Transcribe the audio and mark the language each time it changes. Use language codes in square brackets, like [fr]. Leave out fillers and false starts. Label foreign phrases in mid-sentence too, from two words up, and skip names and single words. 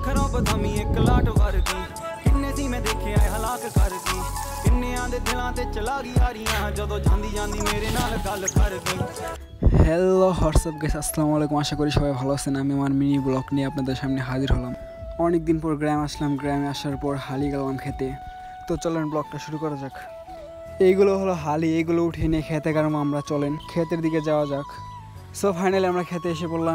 [pa] ਬਦਾਮੀ ਇੱਕ ਲਾਟ ਵਰਗੀ ਕਿੰਨੇ ਸੀ ਮੈਂ ਦੇਖਿਆ ਹਲਾਕ ਕਰ ਗਈ ਕਿੰਨਿਆਂ ਦੇ ਦਿਲਾਂ ਤੇ ਚਲਾ ਗਈ ਯਾਰੀਆਂ ਜਦੋਂ ਜਾਂਦੀ ਜਾਂਦੀ ਮੇਰੇ ਨਾਲ ਗੱਲ ਕਰ ਗਈ। [bn] হ্যালো হোয়াটসঅ্যাপ গাইস, [ar] السلام عليكم. [bn] আশা করি সবাই ভালো আছেন। আমি আমার [en] mini blog [bn] নিয়ে আপনাদের সামনে হাজির হলাম। অনেক দিন পর গ্রামে আসলাম। গ্রামে আসার পর হালি গেলাম খেতে। তো চলেন ব্লগটা শুরু করা যাক। এইগুলো হলো হালি, এইগুলো উঠিয়ে নিয়ে খেতে গেলাম আমরা। চলেন ক্ষেতের দিকে যাওয়া যাক। [en] so finally [bn] আমরা খেতে এসে পড়লাম।